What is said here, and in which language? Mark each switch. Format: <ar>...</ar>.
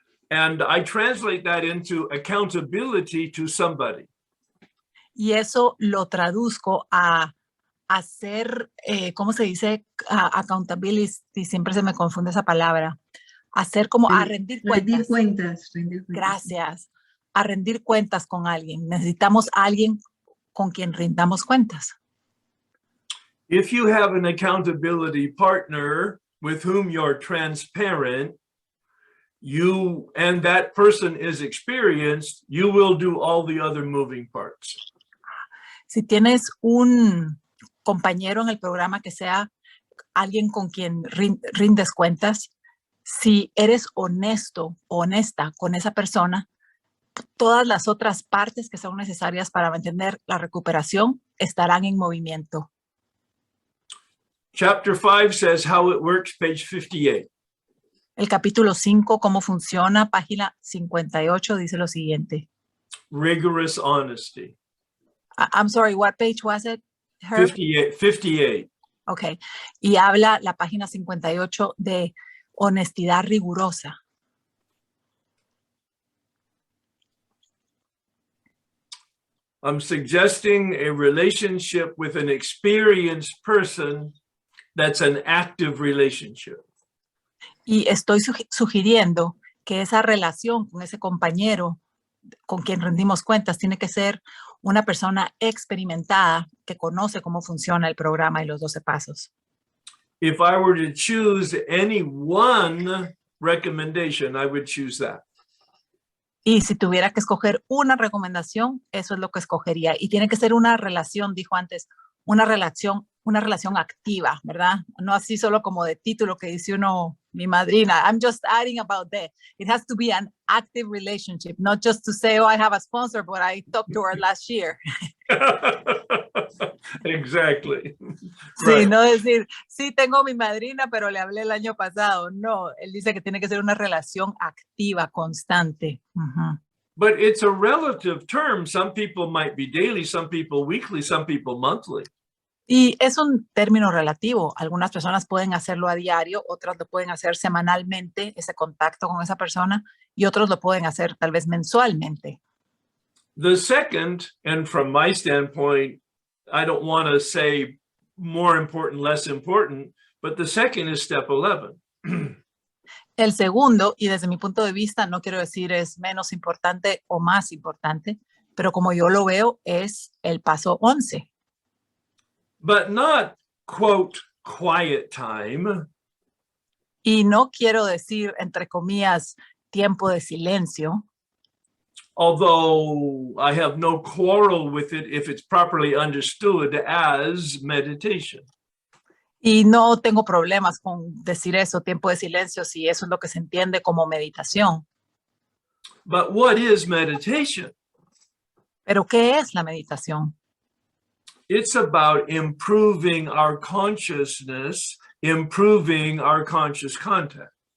<en>And I translate that into accountability to somebody.</en> <es>Y eso lo traduzco a hacer, ¿cómo se dice? Accountability, siempre se me confunde esa palabra. Hacer como a rendir cuentas. Rendir cuentas. Gracias. A rendir cuentas con alguien. Necesitamos a alguien con quien rindamos cuentas.</es> <en>If you have an accountability partner with whom you're transparent, you and that person is experienced, you will do all the other moving parts.</en> <es>Si tienes un compañero en el programa que sea alguien con quien rindes cuentas, si eres honesto o honesta con esa persona, todas las otras partes que son necesarias para mantener la recuperación estarán en movimiento.</es> <en>Chapter 5 says how it works, page 58.</en> <es>El capítulo 5, cómo funciona, página 58, dice lo siguiente.</es> <en>Rigorous honesty. I'm sorry, what page was it? Herb? 58. Okay.</en> <es>Y habla la página 58 de honestidad rigurosa.</es> <en>I'm suggesting a relationship with an experienced person that's an active relationship.</en> <es>Y estoy sugiriendo que esa relación con ese compañero con quien rendimos cuentas tiene que ser una persona experimentada que conoce cómo funciona el programa y los 12 pasos.</es> <en>If I were to choose any one recommendation, I would choose that.</en> <es>Y si tuviera que escoger una recomendación, eso es lo que escogería. Y tiene que ser una relación, dijo antes, una relación activa, ¿verdad? No así solo como de título que dice uno, mi madrina.</es> <en>I'm just adding about that. It has to be an active relationship, not just to say, oh, I have a sponsor, but I talked to her last year. Exactly.</en> <es>Sí,</es> <en>Right.</en> <es>no decir, sí tengo mi madrina, pero le hablé el año pasado. No, él dice que tiene que ser una relación activa, constante. Uh-huh.</es> <en>But it's a relative term. Some people might be daily, some people weekly, some people monthly.</en> <es>Y es un término relativo. Algunas personas pueden hacerlo a diario, otras lo pueden hacer semanalmente, ese contacto con esa persona, y otros lo pueden hacer tal vez mensualmente.</es> <en>The second, and from my standpoint, I don't want to say more important, less important, but the second is step 11.</en> <es>El segundo, y desde mi punto de vista, no quiero decir es menos importante o más importante, pero como yo lo veo, es el paso 11.</es> <en>But not, quote, quiet time.</en> <es>Y no quiero decir, entre comillas, tiempo de silencio,</es> <en>Although I have no quarrel with it if it's properly understood as meditation.</en> <es>y no tengo problemas con decir eso, tiempo de silencio, si eso es lo que se entiende como meditación.</es> <en>But what is meditation?</en> <es>Pero ¿qué es la meditación?</es> <en>It's about improving our consciousness, improving our conscious contact.</en>